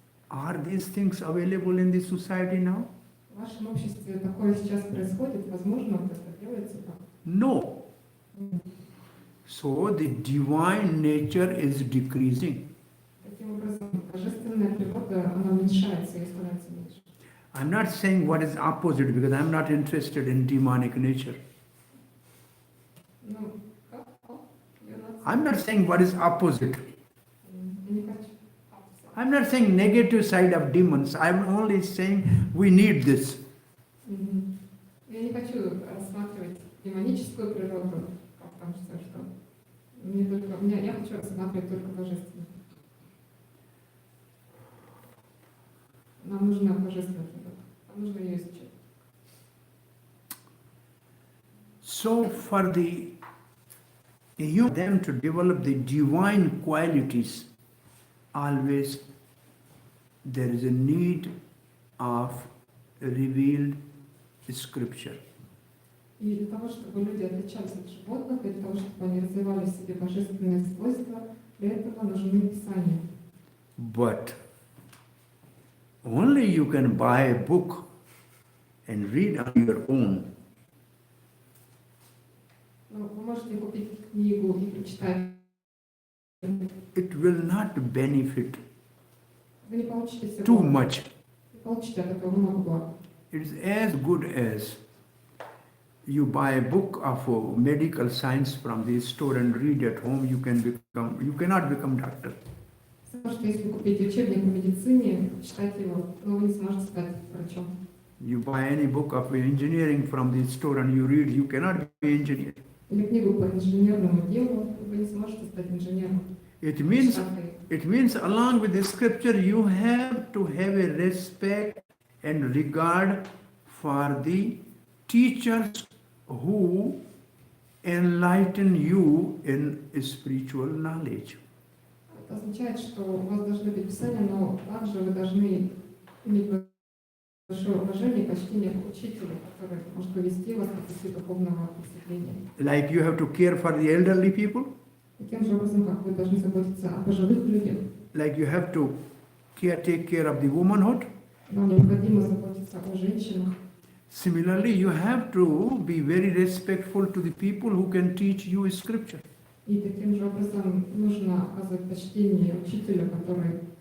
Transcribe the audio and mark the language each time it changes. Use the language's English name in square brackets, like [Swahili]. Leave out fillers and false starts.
[English] Are these things available in the society now? [Russian] В вашем обществе такое сейчас происходит, возможно, вот это делается так? [English] No. So the divine nature is decreasing. [Russian] Таким образом, божественная природа, она уменьшается и становится меньше. [English] I'm not saying what is opposite because I'm not interested in demonic nature. [Russian] Ну, как? [English] I'm not saying what is opposite. [Russian] Я не хочу. [English] I'm not saying negative side of demons. I'm only saying we need this. [Russian] Я не хочу рассматривать демоническую природу, как там что. Я хочу рассматривать только божественную. Нам нужна божественная природа. Нам нужно ее изучать. [English] So for them to develop the divine qualities, always there is a need of revealed scripture. [Russian] И для того, чтобы люди отличались от животных, и для того, чтобы они развивали в себе божественные свойства, для этого нужны Писания. [English] But only you can buy a book and read on your own. [Russian] Но вы можете купить книгу и прочитать. [English] It will not benefit [Russian] Вы не получите всего. [English] too much. [Russian] Не получите от этого много блага. [English] It is as good as you buy a book of medical science from the store and read at home. You cannot become doctor. [Russian] Потому что если купить учебник по медицине, читать его, но вы не сможете стать врачом. [English] You buy any book of engineering from the store and you read, you cannot be engineer. [Russian] Или книгу по инженерному делу, вы не сможете стать инженером. [English] It means along with the scripture, you have to have a respect and regard for the teachers who enlighten you in spiritual knowledge. [Russian] Это означает, что у вас должны быть писания, но также вы должны иметь большое уважение и почтение к учителю, который может повести вас по пути духовного просветления. [English] Like you have to care for the elderly people, [Russian] Таким же образом, как вы должны заботиться о пожилых людях, [English] like you have to take care of the womanhood, [Russian] Нам необходимо заботиться о женщинах. [English] Similarly, you have to be very respectful to the people who can teach you scripture. [Russian] И таким же образом нужно оказывать почтение учителям, которые